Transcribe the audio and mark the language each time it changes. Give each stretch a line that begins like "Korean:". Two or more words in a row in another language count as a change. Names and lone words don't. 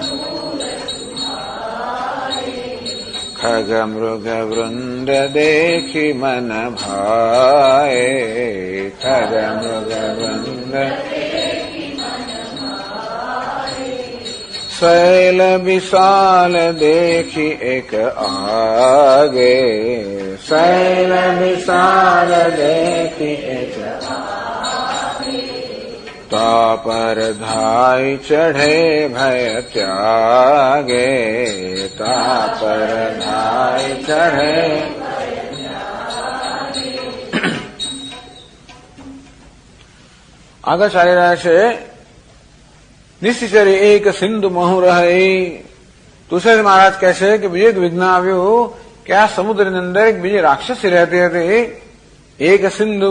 Hindi: खग मृग वृंद देखी मन भाए, खग मृग वृंद शैल विशाल देखी एक आगे, शैल विशाल देखी एक तापर धाई चढ़े भय त्यागे, तापर धाई चढ़े।
Gujarati: આગળ ચાલી રહ્યા છે
Hindi: निसिचरी एक सिंधु महुँ रहे.
Gujarati: તુલસીદાસ મહારાજ કહે છે કે બીજું એક વિઘ્ન આવ્યું કે આ સમુદ્રની અંદર એક બીજી રાક્ષસી રહેતી હતી, એક સિંધુ.